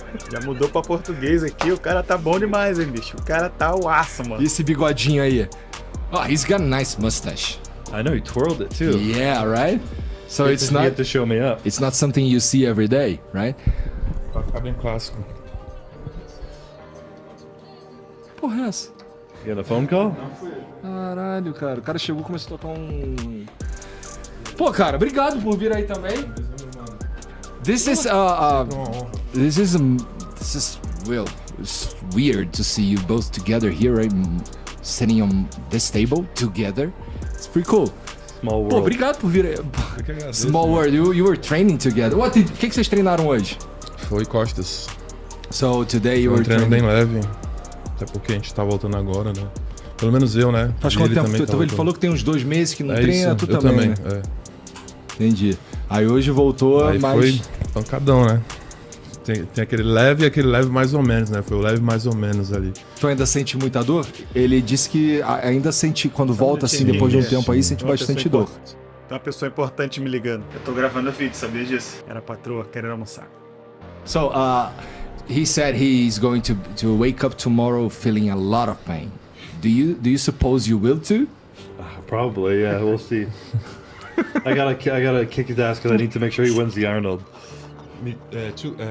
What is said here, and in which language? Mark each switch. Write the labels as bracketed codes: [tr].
[pt] Já mudou pra português aqui, o cara tá bom demais, hein, bicho? O cara tá o aço, mano. E esse bigodinho aí? [en] Oh, he's got a nice mustache. I know, he twirled it too. Yeah, right? So it's not... You have to show me up. It's not something you see every day, right? [pt] Vai ficar bem clássico. Porra é essa? [en] You got a phone call? [pt] Caralho, cara. O cara chegou e começou a tocar um... Pô, cara, obrigado por vir aí também. [en] This is well, it's weird to see you both together here, right? Sitting on this table together. It's pretty cool. Small world. [pt] Pô, obrigado por vir aí. [en] Small world. You were training together. [pt] O que vocês treinaram hoje? Foi costas. [en] So today you were [pt] training bem leve. Até porque a gente tá voltando agora, né? Pelo menos eu, né? Faz quanto tempo? Ele falou que tem uns 2 meses que não treina, tu também, né? Entendi. Aí hoje voltou, aí mas... foi pancadão, né? Tem aquele leve e aquele leve mais ou menos, né? Foi o leve mais ou menos ali. Tu ainda sente muita dor? Ele disse que ainda sente, quando volta assim, depois de um tempo aí, sente bastante dor. Tem uma pessoa importante me ligando. Eu tô gravando vídeo, sabia disso? Era a patroa querendo almoçar. [en] So, he said he's going to wake up tomorrow feeling a lot of pain. Do you suppose you will too? Probably, yeah. We'll see. I gotta kick his ass because I need to make sure he wins the Arnold. Me too.